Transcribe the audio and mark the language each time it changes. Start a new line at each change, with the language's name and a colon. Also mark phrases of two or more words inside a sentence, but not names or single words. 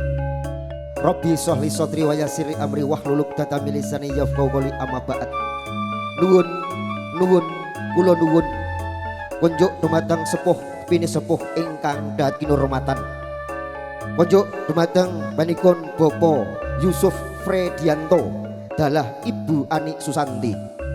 Arabic: رب اشرح لي صدري ويسر لي أمري واحلل عقدة من لساني يفقهوا قولي أما بعد.
Javanese: Nuwun kula nuwun kunjuk dumateng sepuh pinesepuh ingkang dhat kinurmatan. Kunjuk dumateng panikun Bobo Yusuf Fredianto dalah Ibu Ani Susanti.